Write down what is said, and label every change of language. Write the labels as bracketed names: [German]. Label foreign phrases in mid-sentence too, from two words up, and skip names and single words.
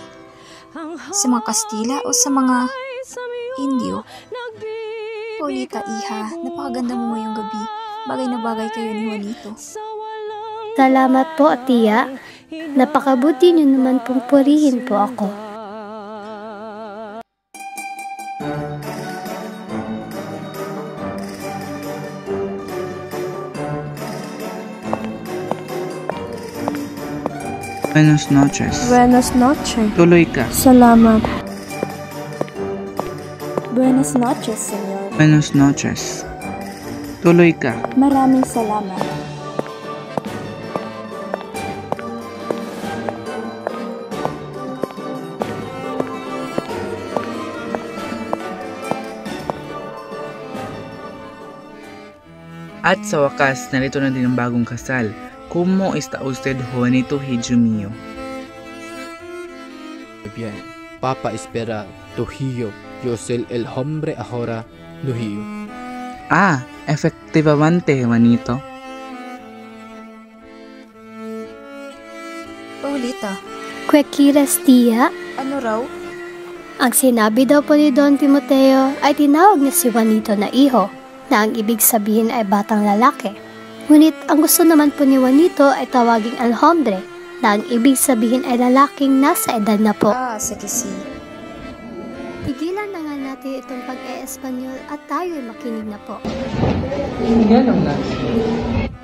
[Filipino] Sa mga Kastila o sa mga Indio? Paulita, iha, napakaganda mo ngayong gabi. Bagay na bagay kayo ni Juanito. Salamat po, Tia. Napakabuti niyo naman pong purihin po ako. [Spanish] Buenas noches. Buenas noches. [Filipino] Tuloy ka. Salamat. [Spanish] Buenas noches, senyor. Buenas noches. [Filipino] Tuloy ka. Maraming salamat. At sa wakas, narito na din ang bagong kasal. [Spanish] ¿Cómo está usted, Juanito Hijo mío? Bien, Papa espera Trujillo. Yo soy el hombre ahora, Trujillo. Ah, efectivamente, Juanito. Paulita, Kwekiras, Tia. [Filipino] ano raw? Ang sinabi daw po ni Don Timoteo ay tinawag niya si Juanito na iho, na ang ibig sabihin ay batang lalaki. Ngunit ang gusto naman po ni Juanito ay tawaging [Spanish] el hombre, [Filipino] na ang ibig sabihin ay lalaking nasa edad na po. Ah, sige si. Tigilan na nga natin itong pag-e-Espanyol at tayo'y makinig na po. Yan ang nasa.